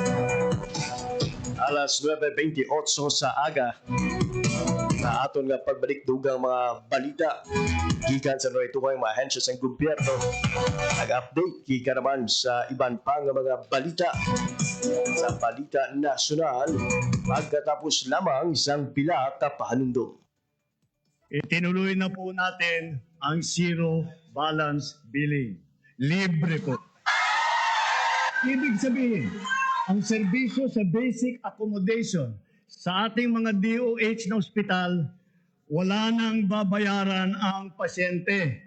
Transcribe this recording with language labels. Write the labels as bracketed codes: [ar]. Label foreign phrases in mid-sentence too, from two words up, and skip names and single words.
[hil] Alas 9:28 sa aga na aton nga pagbalik dugang mga balita gikan sa mga itungay mga ahensya sa gobyerno. Nag-update gikan naman sa iban pang mga balita sa balita nasyonal [tl] pagkatapos lamang isang [hil] pila ka pahanundong. [tl] Itinuloy na po natin ang zero balance billing. Libre po. Ibig sabihin, ang serbisyo sa basic accommodation sa ating mga DOH na ospital, wala nang babayaran ang pasyente.